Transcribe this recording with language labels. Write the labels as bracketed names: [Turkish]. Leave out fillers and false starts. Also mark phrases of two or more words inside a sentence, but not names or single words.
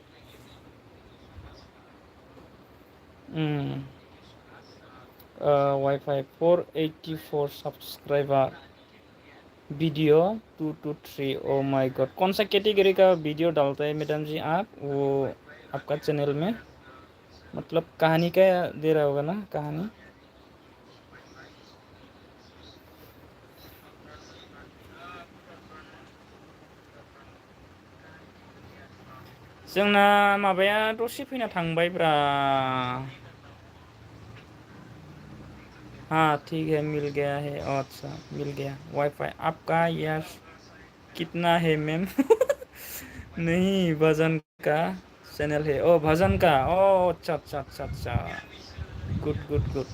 [English] WiFi 484 subscriber, video 223. oh my god, [Hindi] कौन सा कैटेगरी का वीडियो डालता है मैडम जी आप? वो आपका चैनल में मतलब कहानी का दे रहा होगा ना, कहानी। [Bodo] जोंना माबाया दसे फैना थांबायब्रा। [Hindi] हाँ ठीक है, मिल गया है। अच्छा मिल गया वाईफाई आपका। यस कितना है मैम? नहीं, भजन का चैनल है। ओ भजन का, ओ अच्छा अच्छा अच्छा अच्छा, [English] good good good.